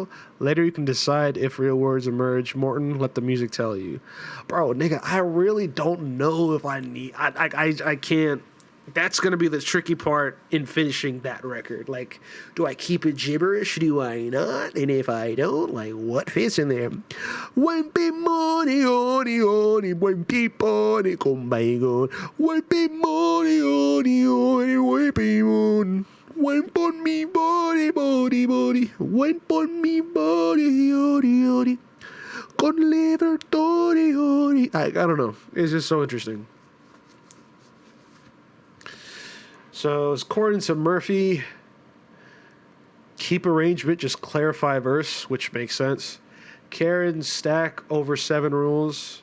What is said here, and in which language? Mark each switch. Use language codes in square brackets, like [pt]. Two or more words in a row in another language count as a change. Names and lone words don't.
[en] Later you can decide if real words emerge. Morton, let the music tell you. Bro, nigga, I really don't know if I need... I can't... That's going to be the tricky part in finishing that record. Like, do I keep it gibberish? Do I not? And if I don't, like, what fits in there? When be money, honey, honey, when people come by go. When be money, honey, honey, when be money. When pon me body, body, body. When pon me body, body, body. Con libertari, body. I don't know. It's just so interesting. So, according to Murphy, keep arrangement, just clarify verse, which makes sense. Karen, stack over 7 rules.